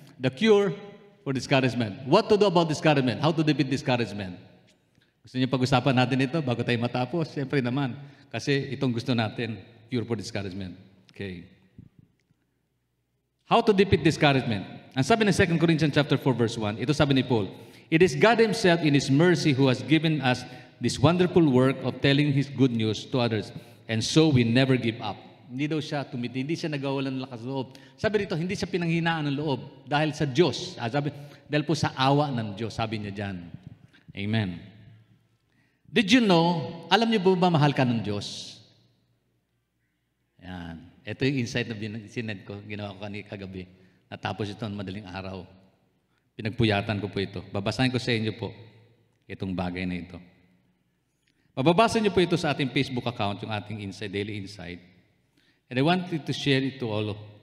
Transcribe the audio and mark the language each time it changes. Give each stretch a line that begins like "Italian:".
English: The cure for discouragement. What to do about discouragement? How to defeat discouragement?
Filipino: Gusto niyo pag-usapan natin ito bago tayo matapos? Siyempre naman. Kasi itong gusto natin,
English: cure for discouragement.
Filipino: Okay.
English: How to defeat discouragement?
Filipino: Ang sabi ng 2 Corinthians chapter 4 verse 1, ito sabi ni Paul,
English: "It is God Himself in His mercy who has given us this wonderful work of telling His good news to others, and so we never give up."
Filipino: Hindi daw siya tumiti, hindi siya nagawalan ng lakas loob. Sabi rito, hindi siya pinanghinaan ng loob dahil sa Diyos. Dahil po sa awa ng Diyos, sabi niya dyan. Amen.
English: Did you know,
Filipino: alam niyo ba mahal ka ng Diyos? Yan. Ito yung insight na sinend ko, ginawa ko kagabi. Natapos ito ng madaling araw. Pinagpuyatan ko po ito. Babasahin ko sa inyo po itong bagay na ito. Mababasa niyo po ito sa ating Facebook account, yung ating insight, daily insight.
English: And I wanted to share it to all.